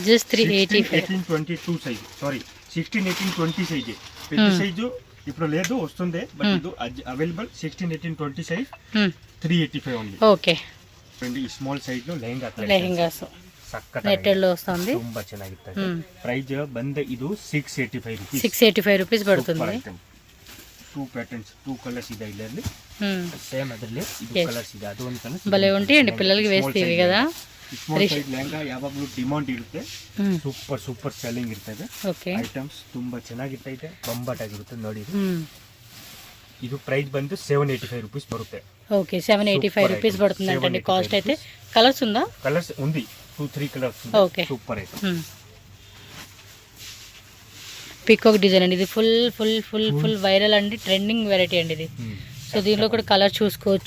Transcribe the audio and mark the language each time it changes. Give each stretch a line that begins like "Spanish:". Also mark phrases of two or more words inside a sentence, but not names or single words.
English: just 385.
Telugu: 18-22 సైజ్, సారీ 16, 18, 20 సైజ్. పెద్ద సైజు ఇప్పుడు లేదు, వస్తుంది. బట్ ఇది
English: available 16, 18, 20 size 385 only.
Telugu: ఓకే ఈ
English: small size
Telugu: లో లెహంగాస్ నెట్టెడ్ లో వస్తుంది.
Kannada: ತುಂಬಾ ಚೆನ್ನಾಗಿರುತ್ತೆ. ಪ್ರೈಸ್ ಬಂದ ಇದು 685 ರೂಪೀಸ್. 685 ರೂಪೀಸ್ ಪಡುತ್ತದೆ. 2 ಪ್ಯಾಟರ್ನ್ಸ್, 2 ಕಲರ್ಸ್ ಇದೆ ಇದರಲ್ಲಿ. ಸೇಮ್ ಅದರಲ್ಲಿ ಇದು ಕಲರ್ಸ್ ಇದೆ. ಅದು ಒಂದು ಕಲರ್
Telugu: భలే ఉంటాయండి పిల్లలకి వేస్తేవి కదా.
English: small size
Kannada: ಲೆಹಂಗಾ ಯಾವಾಗಲೂ ಡಿಮಾಂಡ್ ಇರುತ್ತೆ.
English: super selling
Kannada: ಇರ್ತದೆ. ಓಕೆ ಐಟಮ್ಸ್ ತುಂಬಾ ಚೆನ್ನಾಗಿರ್ತೈತೆ. ಬಂಬಟ್ ಆಗಿರುತ್ತೆ ನೋಡಿ. ಇದು ಪ್ರೈಸ್ ಬಂದು 785 ರೂಪೀಸ್ ಬರುತ್ತೆ.
Telugu: ఓకే 785 రూపీస్ పడుతుంది అంటే కాస్ట్ అయితే. కలర్స్ ఉందా? కలర్స్ ఉంది, 2-3 కలర్స్. ఓకే, సూపర్ అయితే. పికాక్ డిజైన్ అండి ఇది.
English: full full full full viral
Telugu: అండి,
English: trending variety
Telugu: అండి ఇది. సో దీనిలో కూడా కలర్ చూసుకోవచ్చు.